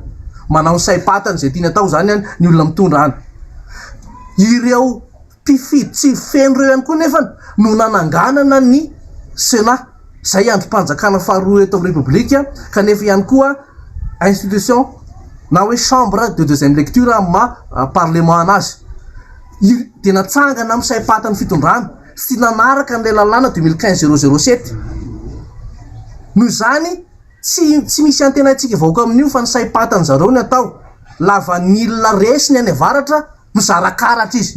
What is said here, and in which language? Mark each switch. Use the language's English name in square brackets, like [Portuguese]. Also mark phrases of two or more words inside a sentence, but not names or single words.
[Malagasy] Manao saim-patana izay tiany atao zany ny olona mitondra any. Ireo mpifidy tsy feno ireo ihany koa nefa no nananganana ny Sénat, izay androm-panjakana faharoa eto amin'ny Repoblika, kanefa ihany koa institution na hoe [French] chambre de deuxième lecture parlement [Malagasy] anazy. Dia natsangana amin'ny saim-patany fitondrana sy nanaraka n'ilay lalàna 2015-007. Noho izany tsy misy antenaitsika vahoaka amin'io fa ny saim-patany zareo ny atao lavanila resiny any avaratra mizarakaratra izy.